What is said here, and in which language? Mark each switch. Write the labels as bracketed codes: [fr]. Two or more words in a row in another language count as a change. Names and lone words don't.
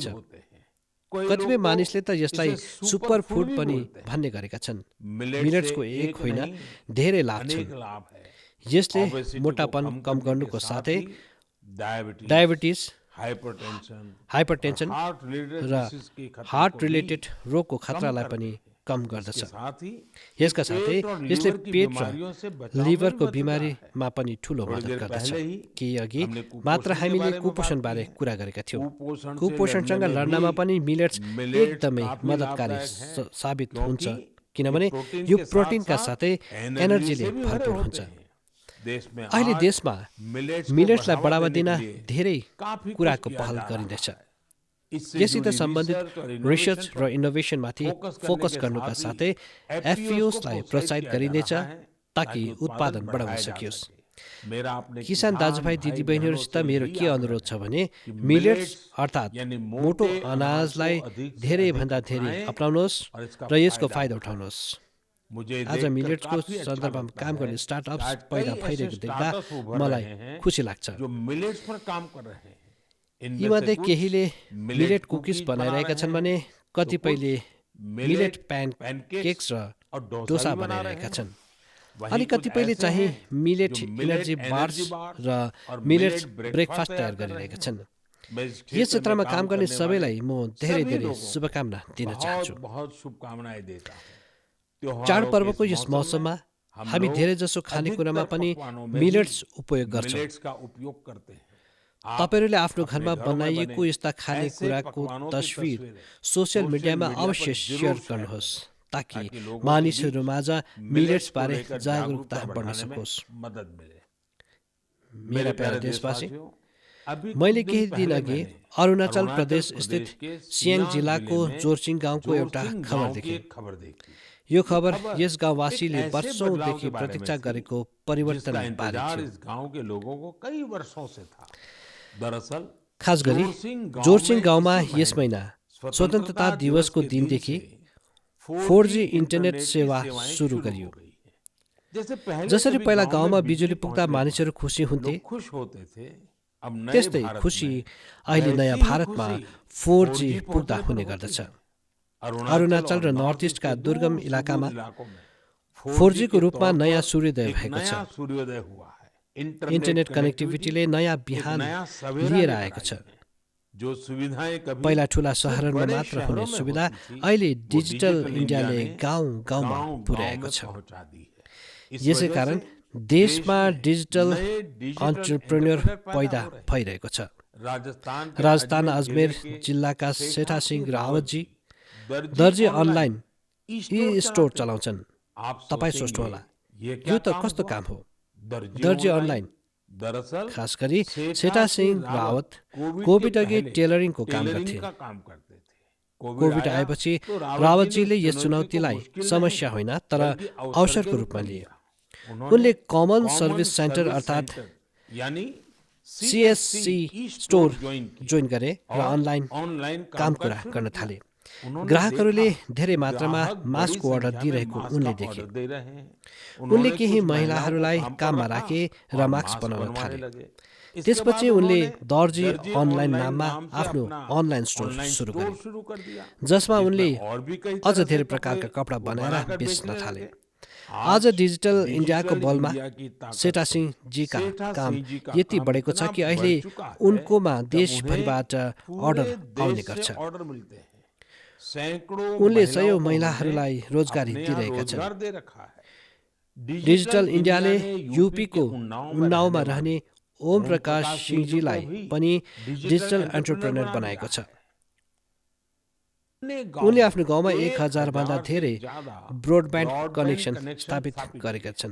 [ne] कतिपय मानिसले त यसलाई सुपर फुड पनि भन्ने गरेका छन्। मिलेट्सको एक होइन, धेरै लाभ छन्। यसले मोटापन कम गर्नुको साथै डायबिटिज, हाइपरटेन्सन र [en] heart related [ne] रोगको खतरालाई पनि कम गर्दछ। [hi] इसके साथ ही [ne] यसका साथै [hi] पेट और [ne] यसले [hi] लीवर की [ne] पेट [hi] बीमारियों से [ne] र [hi] बचाव में [ne] लिभरको [hi] भी मदद [ne] बिमारीमा पनि ठूलो [hi] थोड़ी [ne] मद्दत [hi] देर [ne] गर्दछ। [hi] पहले ही [ne] केही अघि [hi] हमने [ne] मात्र [hi] कुपोषण के [ne] हामीले [hi] बारे में बात [ne] कुपोषणबारे [hi] की है। [ne] कुरा गरेका थियौँ। [hi] कुपोषण से [ne] कुपोषणसँग [hi] लड़ने में [ne] लड्नमा [hi] भी [ne] पनि मिलेट्स [hi] मिलेट्स [ne] एकदमै [hi] काफी [ne] मद्दतकारी [hi] लाभदायक है, [ne] साबित हुन्छ, [hi] क्योंकि [ne] किनभने [hi] ये प्रोटीन [ne] यो [hi] के साथ [ne] प्रोटिनका [hi] साथ [ne] साथै [hi] एनर्जी [ne] एनर्जीले [hi] से भी भरे [ne] भरपूर [hi] होते [ne] हुन्छ। [hi] हैं। देश में [ne] अहिले [hi] आज [ne] देशमा [hi] मिलेट्स को [ne] मिलेट्सलाई बढावा [hi] देने [ne] दिन [hi] के लिए [ne] धेरै [hi] काफी कुछ [ne] कुराको [hi] किया [ne] पहल [hi] जा रहा [ne] गरिँदैछ। [hi] है। इससे [ne] यससित [hi] जुड़ी [ne] सम्बन्धित [hi] रिसर्च और [ne] रिसर्च [hi] इनोवेशन [ne] र [hi] पर [ne] इनोभेसनमाथि [hi] फोकस [ne] फोकस [hi] करने के [ne] गर्नुका [hi] साथ [ne] साथै [hi] ही [ne] एफपिओसलाई प्रोत्साहित [hi] किया जा [ne] गरिँदैछ [hi] रहा है ताकि [ne] ताकि उत्पादन बढाउन [hi] बढ़ाया जा [ne] सकियोस्। [hi] सके। मेरा अपने [ne] किसान दाजुभाइ [hi] भाई [ne] दिदीबहिनीहरूसित [hi] बहनों से [ne] मेरो यही [hi] के आग्रह [ne] अनुरोध छ [hi] है [ne] भने [hi] कि [ne] मिलेट्स [hi] मिलेट्स [ne] अर्थात् [hi] यानी [ne] मोटो [hi] मोटे अनाज [ne] अनाजलाई [hi] को अधिक से [ne] धेरैभन्दा [hi] अधिक [ne] धेरै [hi] अपनाएं [ne] अपनाउनुहोस् [hi] और इसका [ne] र यसको [hi] फायदा [ne] फाइदा [hi] उठाएं। [ne] उठाउनुहोस्। [hi] मुझे [ne] आज [hi] देखकर [ne] मिलेट्सको [hi] काफी अच्छा [ne] सन्दर्भमा [hi] लगता [ne] काम [hi] है [ne] गर्ने [hi] कि [ne] स्टार्टअप्स [hi] आज [ne] पैदा [hi] कई ऐसे [ne] भइरहेको देख्दा [hi] स्टार्टअप्स उभर [ne] मलाई [hi] रहे हैं [ne] खुसी लाग्छ। [hi] जो मिलेट्स पर काम कर रहे हैं। इनमें से [ne] यीमध्ये [hi] कुछ [ne] केहीले [hi] मिलेट [ne] मिलेट [hi] कुकीज [ne] कुकिज [hi] बना [ne] बनाइरहेका [hi] रहे [ne] छन् [hi] हैं, [ne] भने [hi] तो [ne] कतिपयले [hi] कुछ मिलेट पैनकेक्स [ne] केक्स र [hi] और डोसा भी बना रहे [ne] बनाइरहेका [hi] हैं। [ne] छन्। [hi] वहीं [ne] अनि [hi] कुछ [ne] कतिपयले [hi] ऐसे [ne] चाहिँ [hi] हैं [ne] मिलेट [hi] जो [en] energy bars [ne] र [hi] और मिलेट्स [ne] मिलेट ब्रेकफास्ट [hi] तैयार [ne] तयार [hi] कर रहे [ne] गरिरहेका [hi] हैं। [ne] छन्। [hi] मैं इस [ne] यस [hi] क्षेत्र में [ne] क्षेत्रमा काम गर्ने [hi] करने [ne] सबैलाई [hi] वाले [ne] म धेरै [hi] सभी [ne] धेरै [hi] लोगों को [ne] शुभकामना दिन चाहन्छु। [hi] बहुत बहुत शुभकामनाएं देता हूं। त्योहारों के [ne] चाडपर्वको [hi] इस [ne] यस मौसममा [hi] हम [ne] हामी [hi] लोग [ne] धेरैजसो खानेकुरामा [hi] अधिकतर [ne] पनि [hi] पकवानों में [ne] मिलेट्स [hi] ही [ne] उपयोग गर्छौँ। [hi] मिलेट्स का उपयोग करते हैं। आप [ne] तपाईँहरूले आफ्नो [hi] अपने [ne] घरमा [hi] घरों में [ne] बनाइएको [hi] बने [ne] यस्ता [hi] ऐसे [ne] खानेकुराको [hi] पकवानों की [ne] तस्विर [hi] तस्वीरें [ne] सोसियल मिडियामा [hi] मीडिया [ne] अवश्य [hi] पर [ne] सेयर [hi] जरूर शेयर [ne] गर्नुहोस् ताकि [hi] ताकि लोगों के [ne] मानिसहरूमाझ [hi] बीच [ne] मिलेट्सबारे [hi] लेकर [ne] जागरुकता बढ्न [hi] बढ़ाने में [ne] सकोस्। [hi] मदद मिले। [ne] मेरा प्यारा [hi] प्यारे [ne] देशवासी, [hi] देशवासियों, अभी [ne] मैले [hi] कुछ [ne] केही दिन [hi] दिन पहले [ne] अघि [hi] मैंने [ne] अरुणाचल प्रदेश [hi] प्रदेश [ne] स्थित [hi] के [ne] सियाङ [hi] सियांग [ne] जिल्लाको [hi] जिले में [ne] जोरसिङ गाउँको एउटा [hi] जोरसिंग [ne] खबर [hi] गांव की [ne] देखेँ। [hi] एक खबर देखी। [ne] यो खबर यस [hi] एक [ne] गाउँवासीले [hi] ऐसे बदलाव [ne] वर्षौंदेखि [hi] के बारे में [ne] प्रतीक्षा [hi] थी [ne] गरेको [hi] जिसका [ne] परिवर्तन बारे [hi] इंतजार [ne] थियो। [hi] इस गांव के लोगों को कई वर्षों से था। दरअसल [ne] खास गरी जोरसिङ गाउँमा यस महिना स्वतन्त्रता दिवसको दिनदेखि 4G इन्टरनेट सेवा सुरु गरियो। जसरी पहिला गाउँमा बिजुली पुग्दा मानिसहरू खुसी हुन्थे, [hi] खुश होते थे, अब नए [ne] त्यस्तै [hi] भारत [ne] खुसी [hi] में [ne] अहिले [hi] वैसी [ne] नयाँ [hi] ही [ne] भारतमा [hi] खुशी [ne] 4G [hi] 4G [ne] पुग्दा [hi] पहुंचने पर [ne] हुने [hi] होती [ne] गर्दछ। [hi] है। [ne] अरुणाचल र नर्थ इस्टका दुर्गम इलाकामा 4G को रूपमा नयाँ सूर्योदय भएको छ। [hi] सूर्योदय हुआ है। [ne] इन्टरनेट कनेक्टिभिटीले नयाँ बिहान लिएर आएको छ। [hi] जो सुविधाएं कभी [ne] पहिला ठुला सहरहरूमा [hi] बड़े [ne] मात्र [hi] शहरों [ne] हुने [hi] में [ne] सुविधा [hi] होती थी, [ne] अहिले [hi] वो [ne] डिजिटल [hi] डिजिटल [ne] इन्डियाले [hi] ने [ne] गाउँ गाउँमा [hi] गांव-गांव [ne] पुर्याएको [hi] में [ne] छ। [hi] पहुंचा दी है। इस [ne] यसै [hi] वजह [ne] कारण [hi] से [ne] देशमा [hi] देश में [ne] डिजिटल [hi] नए डिजिटल [ne] एन्टरप्रेन्योर [hi] एंटरप्रेन्योर पैदा हो रहे हैं। [ne] भइरहेको छ। राजस्थान [hi] राजस्थान जिले [ne] अजमेर [hi] के [ne] जिल्लाका [hi] सेठा [ne] सेठा सिंह [hi] सिंह [ne] रावतजी [hi] दर्जी [ne] दर्जी अनलाइन [hi] ई [ne] ई स्टोर चलाउँछन्। [hi] आप [ne] तपाईँ [hi] सोचेंगे, [ne] सोच्नुहोला, [hi] ये [ne] यो [hi] क्या [ne] त [hi] काम [ne] कस्तो [hi] हुआ? [ne] काम हो? [hi] दर्जी [ne] दर्जी [hi] ऑनलाइन [ne] अनलाइन [hi] दरअसल [ne] खास गरी [hi] सेठा [ne] सेठा सिंह [hi] सिंह रावत कोविड [ne] कोभिड [hi] के [ne] अघि [hi] पहले [ne] टेलरिङको काम [hi] टेलरिंग [ne] गर्थे। [hi] का काम करते थे। [ne] कोभिड [hi] आया [ne] आएपछि [hi] तो [ne] रावतजीले [hi] ने [ne] यस [hi] इस [ne] चुनौतीलाई [hi] मुश्किल नहीं, [ne] समस्या होइन तर [hi] बल्कि [ne] अवसरको [hi] के [ne] रूपमा [hi] में [ne] लिए। [hi] लिया। [ne] उनले [en] common service center [ne] अर्थात् [hi] यानी [ne] CSC [en] store join [ne] गरे र [hi] और [ne] अनलाइन [hi] ऑनलाइन [ne] काम [hi] कामकाज [ne] कुरा [hi] शुरू [ne] गर्न [hi] किया। [ne] थाले। [hi] उन्होंने [ne] ग्राहकहरूले [hi] देखा [ne] धेरै [hi] कि [ne] मात्रामा [hi] ग्राहक बड़ी [ne] मास्कको अर्डर [hi] संख्या में [ne] दिइरहेको [hi] मास्क [ne] उनले [hi] का [ne] देखे। [hi] ऑर्डर दे रहे हैं। [ne] उनले [hi] उन्होंने [ne] केही [hi] कुछ [ne] महिलाहरूलाई [hi] महिलाओं को [ne] काममा [hi] काम पर [ne] राखे [hi] रखा [ne] र [hi] और [ne] मास्क बनाउन [hi] बनवाने [ne] थाले। [hi] लगे। इसके [ne] त्यसपछि [hi] बाद [ne] उनले [hi] उन्होंने [ne] दर्जी [hi] दर्जी [ne] अनलाइन [hi] ऑनलाइन [ne] नाममा [hi] नाम से [ne] आफ्नो [hi] अपना [en] online store [hi] ऑनलाइन [ne] सुरु [hi] स्टोर [ne] गरे, [hi] शुरू कर दिया, [ne] जसमा [hi] जिसमें [ne] उनले [hi] और भी कई [ne] अझ [hi] तरह से [ne] धेरै [hi] कपड़े [ne] प्रकारका कपडा [hi] वो [ne] बनाएर [hi] बनाकर [ne] बेच्न [hi] बेचने [ne] थाले। [hi] लगे। [ne] आज डिजिटल इन्डियाको [hi] डिजिटल [ne] बलमा [hi] इंडिया की ताकत [ne] सेठा [hi] से [ne] सिंहजीका [hi] सेठा [ne] काम [hi] सिंह जी का [ne] यति [hi] काम [ne] बढेको छ [hi] इतना [ne] कि अहिले [hi] बढ़ चुका है [ne] उनकोमा [hi] कि अब [ne] देशभरिबाट [hi] उन्हें [ne] अर्डर [hi] पूरे [ne] आउने [hi] देश से [ne] गर्छ। [hi] ऑर्डर मिलते हैं। सैकड़ों [ne] उनले [hi] महिलाओं [ne] सयौं [hi] को [ne] महिलाहरूलाई [hi] उन्होंने [ne] रोजगारी [hi] अपने यहाँ [ne] दिइरहेका छन्। [hi] रोजगार दे रखा है। [ne] डिजिटल इन्डियाले [hi] ने [ne] युपीको [hi] उन्नाव [ne] उन्नावमा रहने ओम प्रकाश सिंहजीलाई पनि डिजिटल [hi] एंटरप्रेन्योर [ne] एन्टरप्रेनर [hi] बना [ne] बनाएको [hi] दिया [ne] छ। [hi] है। [ne] उनले आफ्नो गाउँमा 1000 भन्दा [hi] 1000 से [ne] धेरै [hi] ज्यादा [ne] ब्रोडब्यान्ड [hi] ब्रॉडबैंड [ne] कनेक्सन [hi] कनेक्शन [ne] स्थापित [hi] स्थापित [ne] गरेका छन्।